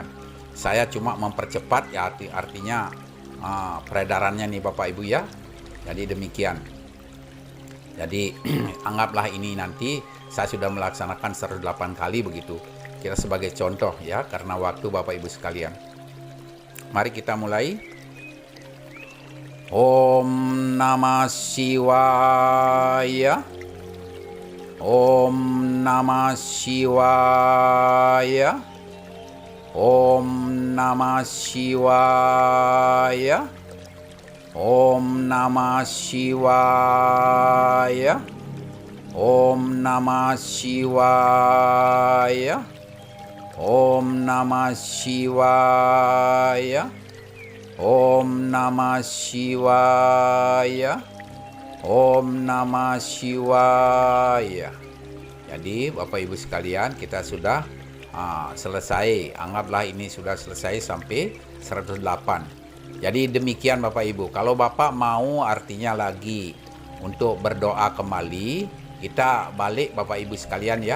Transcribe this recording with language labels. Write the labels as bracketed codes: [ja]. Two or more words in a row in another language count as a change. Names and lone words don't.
[id] Saya cuma mempercepat ya, artinya peredarannya nih Bapak Ibu ya. Jadi demikian. Jadi anggaplah ini nanti saya sudah melaksanakan 108 kali, begitu. Kita sebagai contoh ya, karena waktu Bapak Ibu sekalian. Mari kita mulai. [sa] Om Namah Shivaya. Om Namah Shivaya. Om Namah Shivaya. Om Namah Shivaya. Om Namah Shivaya. Om Namah Shivaya. Om Namah Shivaya. Om Namah Shivaya. [id] Jadi Bapak Ibu sekalian, kita sudah selesai. Anggaplah ini sudah selesai sampai 108. Jadi demikian Bapak Ibu. Kalau Bapak mau artinya lagi untuk berdoa kembali, kita balik Bapak Ibu sekalian ya.